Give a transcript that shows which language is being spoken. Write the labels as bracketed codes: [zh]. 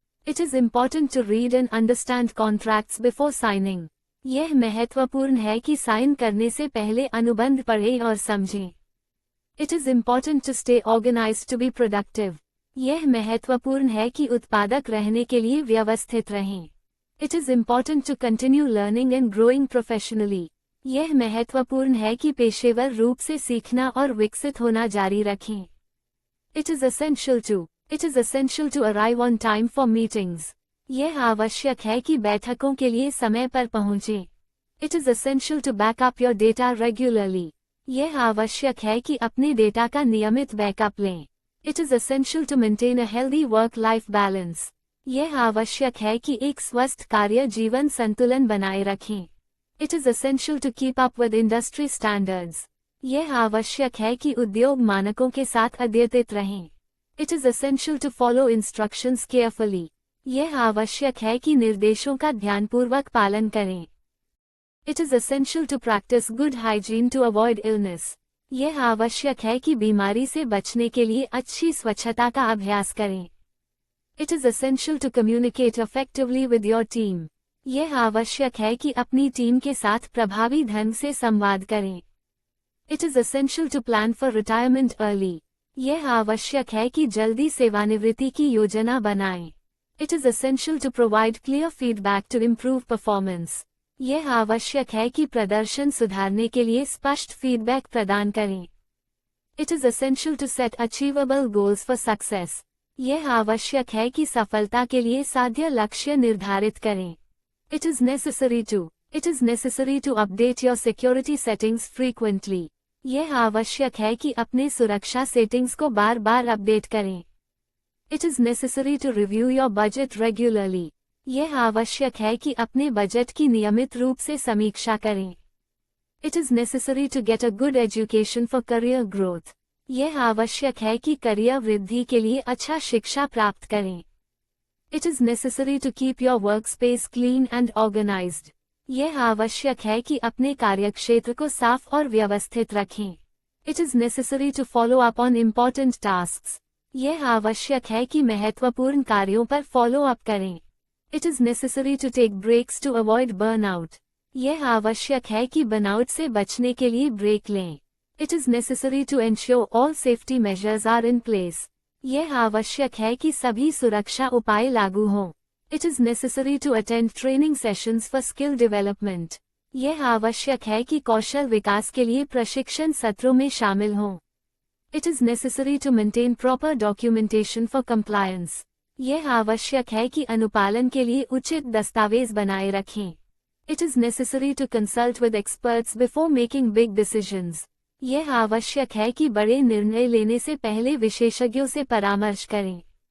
[en] It is important to read and understand contracts before signing. [hi] यह महत्वपूर्ण है कि साइन करने से पहले अनुबंध पढ़ें और समझें। [en] It is important to stay organized to be productive. [hi] यह महत्वपूर्ण है कि उत्पादक रहने के लिए व्यवस्थित रहें। [en] It is important to continue learning and growing professionally. [hi] यह महत्वपूर्ण है कि पेशेवर रूप से सीखना और विकसित होना जारी रखें। [en] It is essential to arrive on time for meetings. [hi] यह आवश्यक है कि बैठकों के लिए समय पर पहुंचें। [en] It is essential to back up your data regularly. [hi] यह आवश्यक है कि अपने डेटा का नियमित बैकअप लें। [en] It is essential to maintain a healthy work-life balance. [hi] यह आवश्यक है कि एक स्वस्थ कार्य जीवन संतुलन बनाए रखें। [en] It is essential to keep up with industry standards. [hi] यह आवश्यक है कि उद्योग मानकों के साथ अद्यतित रहें। [en] It is essential to follow instructions carefully. [hi] यह आवश्यक है कि निर्देशों का ध्यानपूर्वक पालन करें। [en] It is essential to practice good hygiene to avoid illness. [hi] यह आवश्यक है कि बीमारी से बचने के लिए अच्छी स्वच्छता का अभ्यास करें। [en] It is essential to communicate effectively with your team. [hi] यह आवश्यक है कि अपनी टीम के साथ प्रभावी ढंग से संवाद करें। [en] It is essential to plan for retirement early. [hi] यह आवश्यक है कि जल्दी सेवानिवृत्ति की योजना बनाएं। [en] It is essential to provide clear feedback to improve performance. [hi] यह आवश्यक है कि प्रदर्शन सुधारने के लिए स्पष्ट फीडबैक प्रदान करें। [en] It is essential to set achievable goals for success. [hi] यह आवश्यक है कि सफलता के लिए साध्य लक्ष्य निर्धारित करें। [en] It is necessary to update your security settings frequently. [hi] यह आवश्यक है कि अपने सुरक्षा सेटिंग्स को बार बार अपडेट करें। [en] It is necessary to review your budget regularly. [hi] यह आवश्यक है कि अपने बजट की नियमित रूप से समीक्षा करें। [en] It is necessary to get a good education for career growth. [hi] यह आवश्यक है कि करियर वृद्धि के लिए अच्छा शिक्षा प्राप्त करें। [en] It is necessary to keep your workspace clean and organized. [hi] यह आवश्यक है कि अपने कार्यक्षेत्र को साफ और व्यवस्थित रखें। [en] It is necessary to follow up on important tasks. [hi] यह आवश्यक है कि महत्वपूर्ण कार्यों पर फॉलो अप करें। [en] It is necessary to take breaks to avoid burnout. [hi] यह आवश्यक है कि बर्नआउट से बचने के लिए ब्रेक लें। [en] It is necessary to ensure all safety measures are in place. [hi] यह आवश्यक है कि सभी सुरक्षा उपाय लागू हों। [en] It is necessary to attend training sessions for skill development. [hi] यह आवश्यक है कि कौशल विकास के लिए प्रशिक्षण सत्रों में शामिल हों। [en] It is necessary to maintain proper documentation for compliance. [hi] यह आवश्यक है कि अनुपालन के लिए उचित दस्तावेज बनाए रखें। [en] It is necessary to consult with experts before making big decisions. [hi] यह आवश्यक है कि बड़े निर्णय लेने से पहले विशेषज्ञों से परामर्श करें।